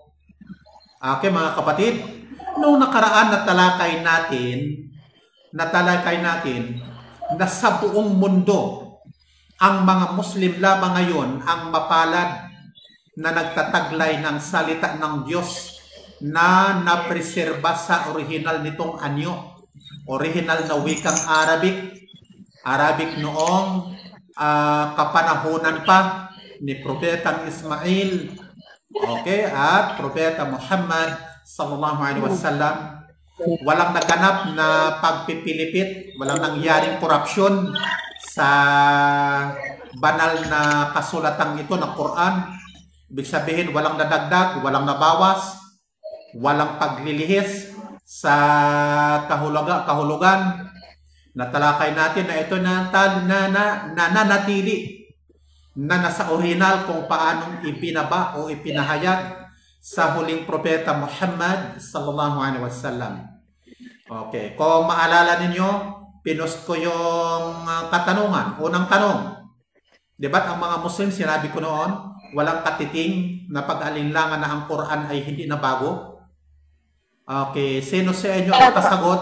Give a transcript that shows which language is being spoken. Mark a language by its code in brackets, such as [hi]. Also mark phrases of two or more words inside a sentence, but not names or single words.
[tl] Okay mga kapatid, noong nakaraan na talakay natin na sa buong mundo, ang mga Muslim lamang ngayon ang mapalad na nagtataglay ng salita ng Diyos na napreserba sa original nitong anyo. Original na wikang Arabic noong kapanahunan pa ni Propetang Ismail, okay, at Propeta Muhammad [ar] صلى الله عليه وسلم. [tl] Walang naganap na pagpipilipit, walang nangyaring korupsyon sa banal na kasulatang ito ng Quran. Ibig sabihin, walang nadagdag, walang nabawas, walang paglilihis sa kahulugan. Natalakay natin na ito na nanatili na nasa original kung paanong ibinaba o ipinahayag sa huling propeta Muhammad [ar] صلى الله عليه وسلم. [tl] Okay, kung maalala ninyo, pinost ko yung katanungan, unang tanong. Diba't ang mga Muslim, sinabi ko noon, walang katiting na pag-alinlangan na ang Quran ay hindi na bago. Okay, sino sa inyo ang kasagot?